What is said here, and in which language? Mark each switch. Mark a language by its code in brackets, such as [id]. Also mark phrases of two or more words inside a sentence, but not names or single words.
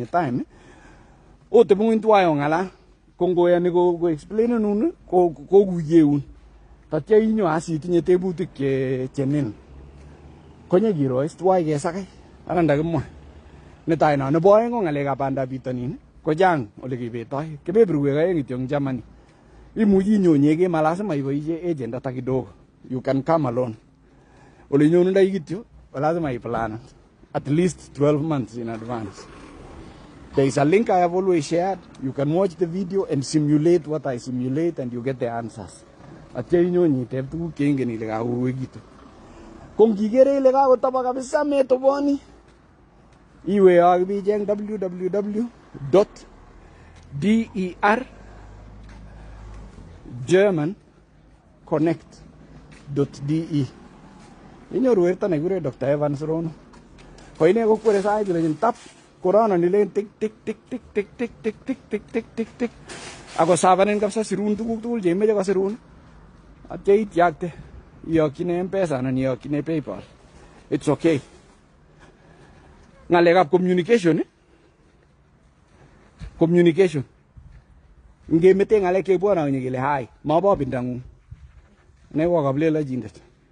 [kln] time otebe ng'ony tuwai ong'alal ko ngoyoni ko explainenun kokuyeun tatya inyo as itinye tebutik chenin konyekiro is tuwai kesakai ara ndakimwa netai no nebo oeng ko ng'alekab bandab bitonin ko chang ole kibetoi kebeberwek oeng kityo eng Germany imuchi inyonyeke malasima iboisie agent [sw] hata kidogo [en] you can come alone [kln] ole nyonundoi kityo lazima iplan [en] at least 12 months in advance. There is a link I have always shared. You can watch the video and simulate what I simulate and you get the answers. [kln] Atya inyonyi iteb tuguk cheingen ile kakowekitu. Kung kikere ile kakotobo kabisa metoboni iwe akibicheng www.dergermanconnect.de inyoru werto nekikure Dr. Evans Rono. Ko ine kokwere sait ile tap korona nilen tik tik tik tik tik tik tik tik tik tik tik tik ako savanen kabisa sirun tuguk tugul cheimeche kosirun atya ityakte iyokyine M-Pesa anan iyokyine PayPal. [en] It's okay. [kln] Ng'alekab communication communication ngemete ng'alek chebwone kele hai mabo bindang'ung ne kokablelochindet